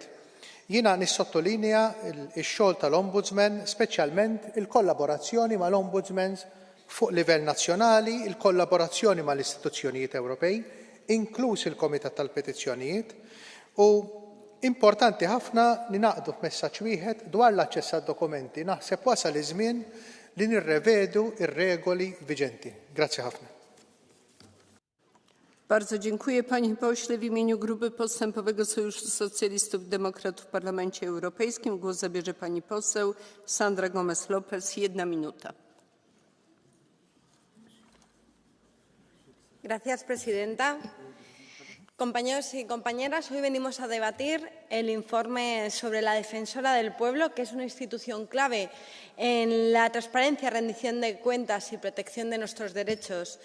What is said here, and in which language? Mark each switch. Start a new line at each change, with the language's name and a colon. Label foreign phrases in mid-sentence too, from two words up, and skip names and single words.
Maltese: Jiena nissottolinja x-xogħol tal-Ombudsman, speċjalment il-kollaborazzjoni mal-Ombudsmans fuq livell nazzjonali, il-kollaborazzjoni mal-istituzzjonijiet Ewropej, inkluż il-Komitat tal-Petizzjonijiet, u importanti ħafna li naqdu f'messaġġ wieħed dwar l-aċċess għad-dokumenti. Naħseb wasal iż-żmien li nirrevedu ir-regoli viġenti. Grazzi ħafna.
Polish: Bardzo dziękuję, panie pośle. W imieniu Grupy Postępowego Sojuszu Socjalistów Demokratów w Parlamencie Europejskim głos zabierze pani poseł Sandra Gomez-Lopez. 1 minuta.
Spanish: Gracias, presidenta. Compañeros y compañeras, hoy venimos a debatir el informe sobre la Defensora del Pueblo, que es una institución clave en la transparencia, rendición de cuentas y protección de nuestros derechos.